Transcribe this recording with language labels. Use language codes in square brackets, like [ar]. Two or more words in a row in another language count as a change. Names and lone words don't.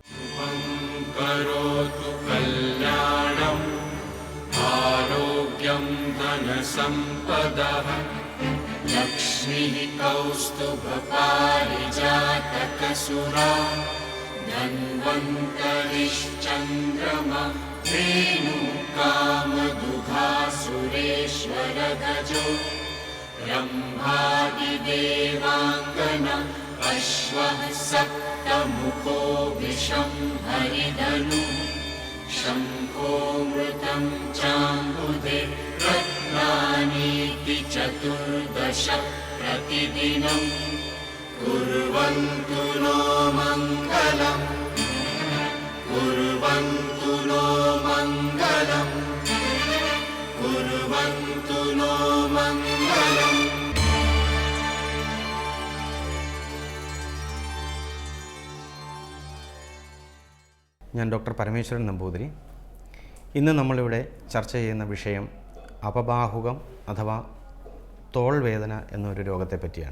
[sa] ആരോഗ്യം ധനസമ്പദഃ ലക്ഷ്മീ കൗസ്തുഭപാരിജാതകസുരാ ധന്വന്തരിശ്ചന്ദ്രമഃ ധേനുകാമദുഘാസുരേശ്വരഗജോ ब्रह्मादिदेवाङ्गन अश्वः सप्तमुखो विशंहरिधनु शङ्खो मृतं चाम्बुधे रत्नानीति चतुर्दश प्रतिदिनं कुर्वन्तु नो मङ्गलम् कुर्वन्तु नो मङ्गलम् कुर्वन्तु नो मङ्गलम्. [ml] ഞാൻ ഡോക്ടർ പരമേശ്വരൻ നമ്പൂതിരി. ഇന്ന് നമ്മളിവിടെ ചർച്ച ചെയ്യുന്ന വിഷയം അപബാഹുകം അഥവാ തോൾവേദന എന്നൊരു രോഗത്തെ പറ്റിയാണ്.